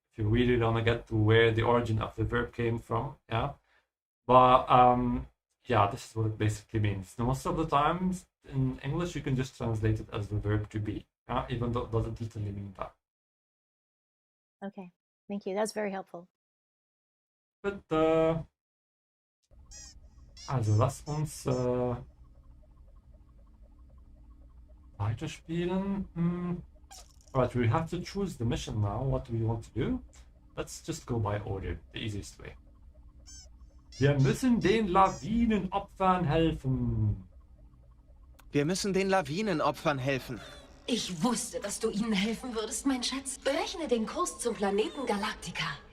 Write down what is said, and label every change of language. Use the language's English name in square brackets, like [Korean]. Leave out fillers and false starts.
[English] If you really want to get to where the origin of the verb came from, yeah. But yeah, this is what it basically means. Most of the times in English, you can just translate it as the verb to be, yeah? Even though it doesn't literally mean that. Okay, thank you. That's very helpful. But also [German] lass uns weiterspielen. [English] Alright, we have to choose the mission now. What do we want to do? Let's just go by order, the easiest way. [German] Wir müssen den Lawinenopfern helfen. Wir müssen den Lawinenopfern helfen. Ich wusste, dass du ihnen helfen würdest, mein Schatz. Berechne den Kurs zum Planeten Galactica.